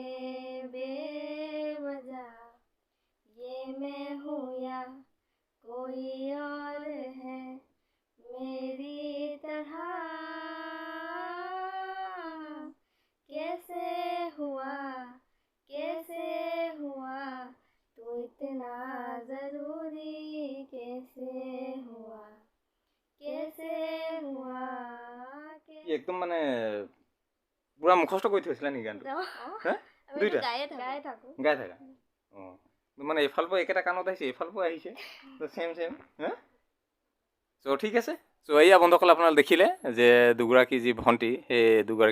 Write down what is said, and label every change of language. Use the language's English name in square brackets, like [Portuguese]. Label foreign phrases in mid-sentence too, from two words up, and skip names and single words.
[Hindi] बेवजह ये मैं हूँ या कोई और है मेरी तरह कैसे हुआ तू इतना जरूरी कैसे हुआ [Assamese] একদম মানে পুৰা মুখস্থ কৰি থৈছিলা নেকি গানটো হা দুইটা গায়ে থাকো গাই থাকা অঁ মানে এইফালৰ পৰা একেটা কাণত আহিছে এইফালৰ পৰা আহিছে চেম হা চ' ঠিক আছে চ' এয়া বন্ধুসকল আপোনালোকে দেখিলে যে দুগৰাকী যি ভণ্টি সেই দুগৰাকী